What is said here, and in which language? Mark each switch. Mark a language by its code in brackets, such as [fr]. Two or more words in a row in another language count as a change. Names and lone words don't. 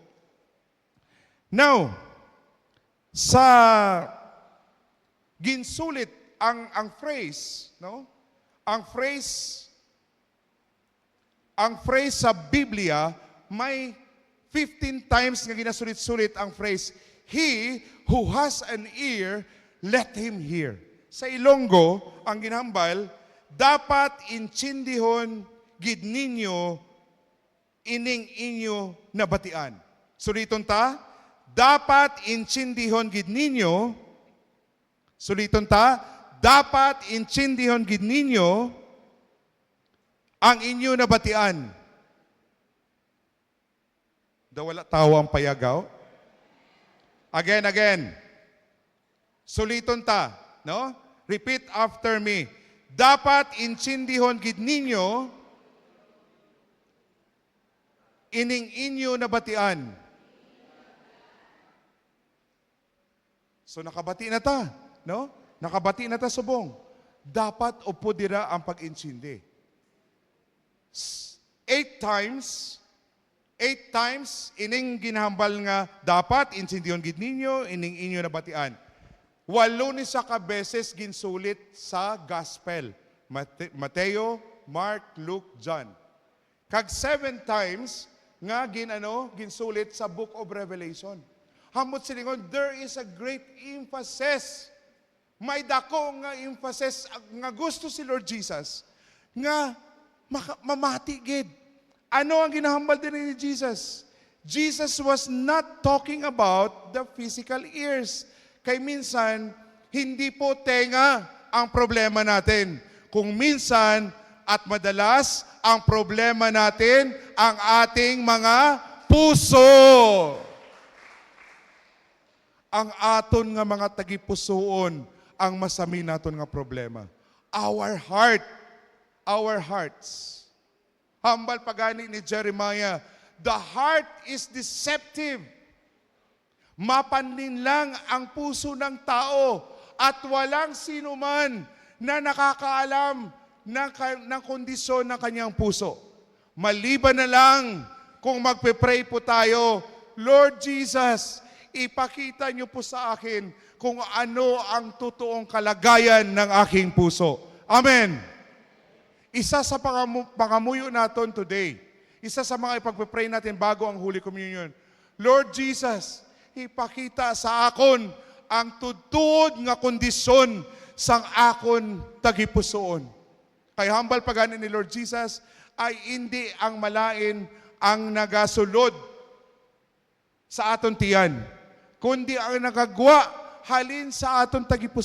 [hil] Now, sa ginsulit ang phrase, no? Ang phrase sa Biblia may 15 times nga ginasulit-sulit ang phrase, [en] "He who has an ear, let him hear." [hil] Sa Ilonggo, ang ginhambal, dapat intindihon gid ninyo ining inyo nabatian. Suliton ta, dapat intindihon gid ninyo, suliton ta, dapat intindihon gid ninyo ang inyo nabatian. Wala tawa ang payagaw. Again. Suliton ta, no? [en] Repeat after me. [hil] Dapat intindihon gid ninyo ining inyo nabatian. So nakabati na ta, no? Nakabati na ta subong. Dapat upo dira ang pag-intindi. 8 times ining ginahambal nga dapat intindihon gid ninyo ining inyo nabatian. 8 ni sa kabeses ginsulit sa gospel. Mateo, Mark, Luke, John. Kag 7 times nga ginsulit sa Book of Revelation. Hamot silingon, [en] there is a great emphasis. [hil] May dako nga emphasis nga gusto si Lord Jesus nga mamati gid. Ano ang ginahambal din ni Jesus? [en] Jesus was not talking about the physical ears. [tl] Kay minsan, hindi po tenga ang problema natin. Kung minsan at madalas, ang problema natin ang ating mga puso. [hil] Ang aton nga mga tagipusoon ang masami naton nga problema. [en] Our hearts. [hil] Hambal pagani ni Jeremiah, [en] the heart is deceptive. [tl] Mapanlin lang ang puso ng tao at walang sino man na nakakaalam ng kondisyon ng kanyang puso. Maliban na lang kung magpe-pray po tayo, Lord Jesus, ipakita niyo po sa akin kung ano ang totoong kalagayan ng aking puso. Amen. Isa sa pangamuyo natin today, isa sa mga ipagpe-pray natin bago ang Holy Communion, Lord Jesus, [hil] ipakita sa akon ang tutuod nga kondisyon sang akon tagipusoon. Kay hambal pagani ni Lord Jesus [tl] ay hindi [hil] ang malain ang nagasulod sa aton tiyan, kundi ang nagagwa halin sa aton tagipusoon.